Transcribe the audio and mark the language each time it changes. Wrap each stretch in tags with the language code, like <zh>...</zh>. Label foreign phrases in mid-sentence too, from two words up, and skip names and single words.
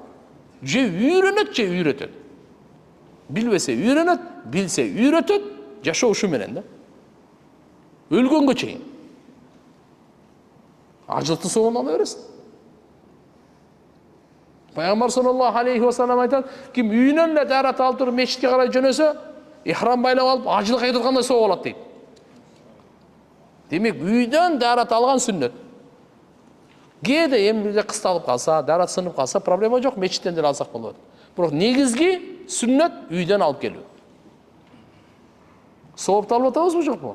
<ky>Же үйрөнөт, же үйрөтөт. Билбесе үйрөнөт, билсе үйрөтөт, жашоо ушу менен да. Өлгөнгө чейин. Ажылыктын соогун ала бересиң. Пайгамбар</ky> <ar>صلى الله عليه وسلم</ar> <ky>айтат, ким үйүнөн эле дарат алып туруп мечитке карай жөнөсө, ихрам байлап алып ажылык айтып аткандай соо алат дейт. Демек үйдөн дарат алган сүннөт. Кээде эмне кысталып калса, дарат сынып калса, проблема жок, мечиттен деле алсак болот. Бирок негизги сүннөт үйдөн алып келүү. Соопту алып атабызбы жокпу?</ky>